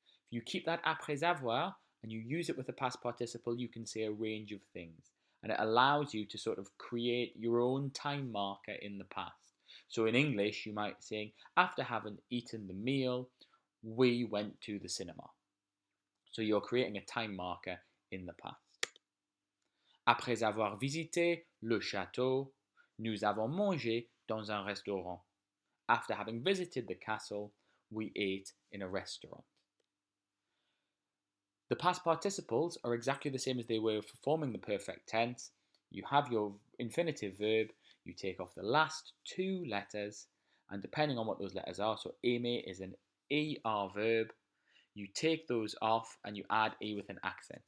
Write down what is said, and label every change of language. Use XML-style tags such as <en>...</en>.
<en>If you keep that après avoir and you use it with a past participle, you can say a range of things. And it allows you to sort of create your own time marker in the past. So in English, you might say, after having eaten the meal, we went to the cinema. So you're creating a time marker in the past.</en> <fr>Après avoir visité le château, nous avons mangé dans un restaurant.</fr> <en>After having visited the castle, we ate in a restaurant. The past participles are exactly the same as they were for forming the perfect tense. You have your infinitive verb, you take off the last two letters, and depending on what those letters are, so aimer is an ER verb, you take those off and you add E with an accent.</en>